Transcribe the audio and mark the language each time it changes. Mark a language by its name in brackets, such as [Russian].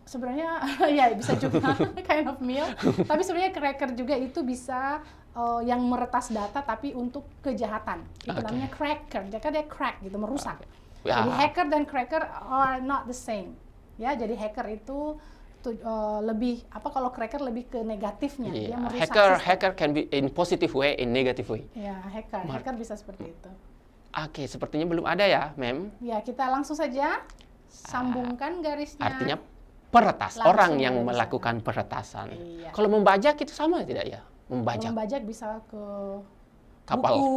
[Indonesian] Sebenarnya ya bisa juga [English] kind of meal. [Indonesian] Tapi sebenarnya cracker juga itu bisa yang meretas data tapi untuk kejahatan. Itu namanya cracker. Jadi dia crack gitu, merusak. Jadi hacker dan cracker [English] are not the same. [Indonesian] Ya, jadi hacker itu lebih kalau cracker lebih ke negatifnya. Dia merusak sistem. [English] Hacker can be in positive way, in negative way. [Indonesian] Ya, hacker bisa seperti itu. Oke, sepertinya belum ada ya, Mem. Ya, kita langsung saja sambungkan garisnya. Artinya peretas, Langsung orang yang dari melakukan peretasan. Iya. Kalau membajak itu sama tidak ya? Membajak. Membajak bisa ke Kapal.